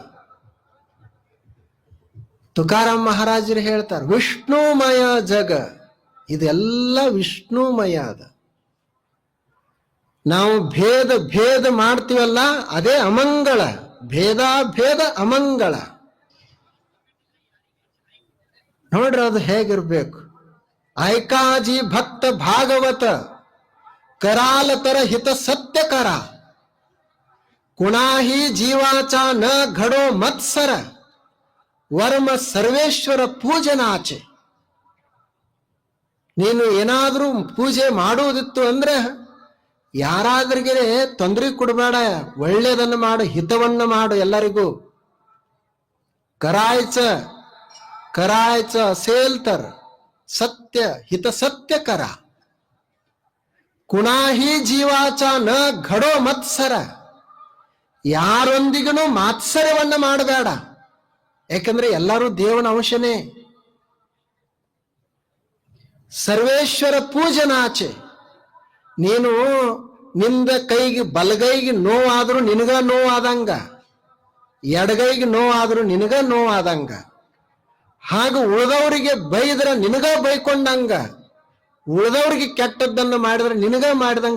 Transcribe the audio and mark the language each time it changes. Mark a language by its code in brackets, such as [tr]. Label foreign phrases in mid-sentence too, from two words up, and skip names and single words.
[kn] ತುಕಾರಾಮ್ ಮಹಾರಾಜರು ಹೇಳ್ತಾರೆ, ವಿಷ್ಣುಮಯ ಜಗ, ಇದೆಲ್ಲ ವಿಷ್ಣುಮಯ ಅದ. ನಾವು ಭೇದ ಮಾಡ್ತೀವಲ್ಲ, ಅದೇ ಅಮಂಗಳ. ಭೇದಾಭೇದ ಅಮಂಗಳ. ನೋಡ್ರಿ ಅದು ಹೇಗಿರ್ಬೇಕು. [mr] ऐकाजी भक्त भागवत करालतर हित सत्य करा, कुणाही जीवाचा न घडो मत्सर, वर्म सर्वेश्वर पूजनाचे. [kn] ನೀನು ಏನಾದ್ರೂ ಪೂಜೆ ಮಾಡುವುದಿತ್ತು ಅಂದ್ರೆ ಯಾರಾದ್ರಿಗೆ ತೊಂದರೆ ಕೊಡಬೇಡ, ಒಳ್ಳೆಯದನ್ನು ಮಾಡು, ಹಿತವನ್ನು ಮಾಡು ಎಲ್ಲರಿಗೂ. [mr] करायचं असेल तर सत्य हित सत्य करा, कुणाही जीवाचा न घडो मत्सर, [kn] ಯಾರೊಂದಿಗೂ ಮಾತ್ಸರ್ಯವನ್ನ ಮಾಡಬೇಡ. ಯಾಕಂದ್ರೆ ಎಲ್ಲರೂ ದೇವನ ಅಂಶನೇ. [mr] सर्वेश्वर पूजनाचे, [kn] ನೀನು ನಿಂದ ಕೈಗೆ ಬಲಗೈಗೆ ನೋವಾದ್ರೂ ನಿನಗ ನೋವಾದಂಗ, ಎಡಗೈಗೆ ನೋವಾದ್ರೂ ನಿನಗ ನೋವಾದಂಗ, ಹಾಗೂ ಉಳಿದವರಿಗೆ ಬೈದ್ರೆ ನಿನಗ ಬೈಕೊಂಡಂಗ, ಉಳಿದವರಿಗೆ ಕೆಟ್ಟದ್ದನ್ನು ಮಾಡಿದ್ರೆ ನಿನಗ ಮಾಡಿದಂಗ.